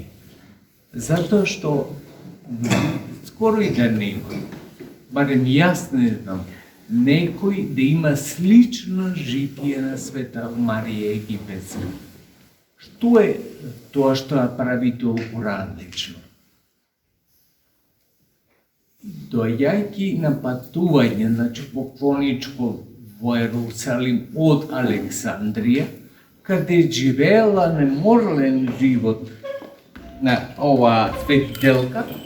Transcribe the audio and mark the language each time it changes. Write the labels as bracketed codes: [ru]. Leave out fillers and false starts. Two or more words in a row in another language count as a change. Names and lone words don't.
[mk] Зато што скоро и да некој, барем јас не знам, некој да има слично житије на Света Марија Египетска. Што је то што прави толико различно? Dojaјки на патување, значи поклоничко во Ерусалим од Александрија, каде живеела неморлен живот на ова светителка,